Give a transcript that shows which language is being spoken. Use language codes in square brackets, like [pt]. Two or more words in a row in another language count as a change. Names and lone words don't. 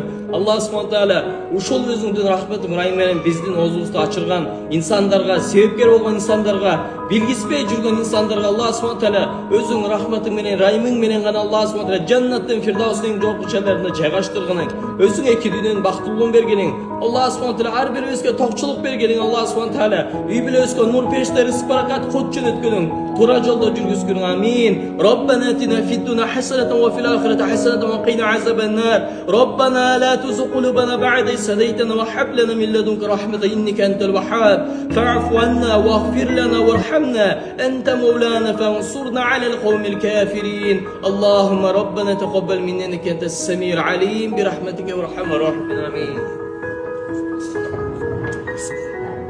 [ar] الله سبحانه وتعالى [ky] ушул өзүңдүн рахметиң ырайың менен биздин оозубузду ачырган инсандарга, себепкер болгон инсандарга, билгиспей жүргөн инсандарга [ar] الله سبحانه وتعالى [ky] өзүң рахметиң менен, райымың менен гана [ar] الله سبحانه وتعالى [ky] жаннаттын фирдаусунун жогорку жерлеринде жайгаштыргының. Өзүң эки дүйнөнүн бактылуулугун бергениң. [ar] الله سبحانه وتعالى [ky] ар бирибизге токчулук бергениң. [ar] الله سبحانه وتعالى [ky] үй бүлөбүзгө нур периште, рызык баракат, кут жөнөткөнүң. Туура жолдо жүргүзгүнүң. Амин. [ar] ربنا آتنا في الدنيا حسنة وفي الآخرة حسنة وقنا عذاب النار ربنا لا تزغ قلوبنا بعد إذ هديتنا وهب لنا من لدنك رحمة إنك أنت الوهاب فاعف عنا واغفر لنا وارحمنا أنت مولانا فانصرنا على القوم الكافرين اللهم ربنا تقبل منا إنك أنت السميع العليم برحمتك وارحم الراحمين آمين.